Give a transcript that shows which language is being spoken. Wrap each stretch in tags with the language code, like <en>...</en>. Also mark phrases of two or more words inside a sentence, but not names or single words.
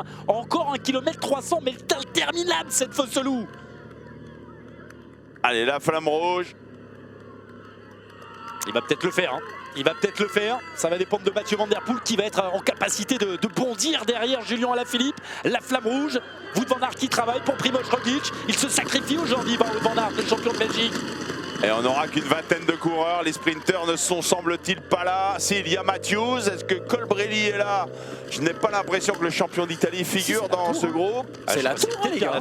<fr>Encore 1 km 300, mais interminable cette fausse loup. Allez, la flamme rouge. Il va peut-être le faire, hein. Il va peut-être le faire. Ça va dépendre de Mathieu Van Der Poel qui va être en capacité de bondir derrière Julien Alaphilippe. La flamme rouge. Wout van Aert qui travaille pour Primož Roglič. Il se sacrifie aujourd'hui, Wout van Aert, le champion de Belgique. Et on n'aura qu'une vingtaine de coureurs. Les sprinteurs ne sont, semble-t-il, pas là. S'il y a Matthews, est-ce que Colbrelli est là? Je n'ai pas l'impression que le champion d'Italie figure dans ce groupe. C'est la tour, les gars.</fr>